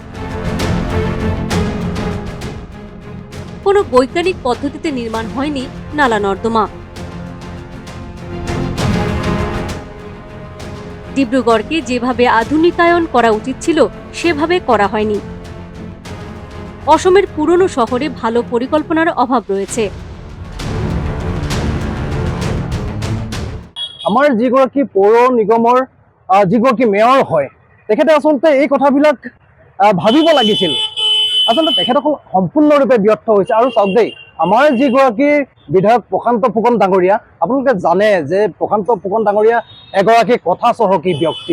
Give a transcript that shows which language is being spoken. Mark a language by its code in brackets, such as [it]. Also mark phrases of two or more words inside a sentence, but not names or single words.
[bn] কোনো বৈজ্ঞানিক পদ্ধতিতে নির্মাণ হয়নি নালা নর্দমা। ডিব্রুগড়কে যেভাবে আধুনিকায়ন করা উচিত ছিল সেভাবে করা হয়নি। অসমের পুরনো শহরে ভালো পরিকল্পনার অভাব রয়েছে। [as] আমাৰ যিগৰাকী পৌৰ নিগমৰ যিগৰাকী মেয়ৰ হয় তেখেতে আচলতে এই কথাবিলাক ভাবিব লাগিছিল। আচলতে তেখেতসকল সম্পূৰ্ণৰূপে ব্যৰ্থ হৈছে। আৰু চাওক দেই, আমাৰ যিগৰাকী বিধায়ক প্ৰশান্ত ফুকন ডাঙৰীয়া, আপোনালোকে জানে যে প্ৰশান্ত ফুকন ডাঙৰীয়া এগৰাকী কথা চহকী ব্যক্তি।